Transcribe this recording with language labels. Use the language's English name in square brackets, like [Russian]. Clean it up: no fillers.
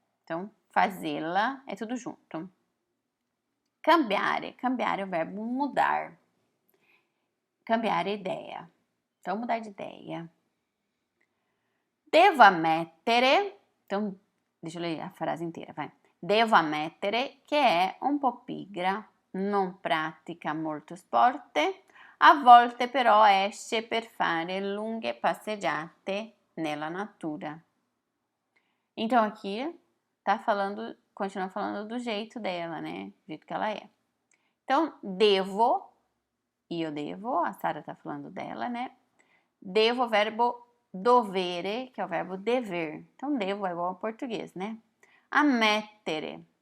[Portuguese] Então, fazê-la é tudo junto. Cambiare. Cambiare é o verbo mudar. Cambiare é ideia. Então, mudar de ideia. [Italian] Devo ammettere. [Portuguese] Então, deixa eu ler a frase inteira, vai. [Italian] Devo ammettere che è un po' pigra, non pratica molto sport, a volte però esce per fare lunghe passeggiate nella natura. [Portuguese] Então aqui tá falando, continua falando do jeito dela, né? Do jeito que ela é. Então, devo, e eu devo, a Sara tá falando dela, né? Devo, verbo dovere, que é o verbo dever. Então, devo é igual ao português, né? Ammettere.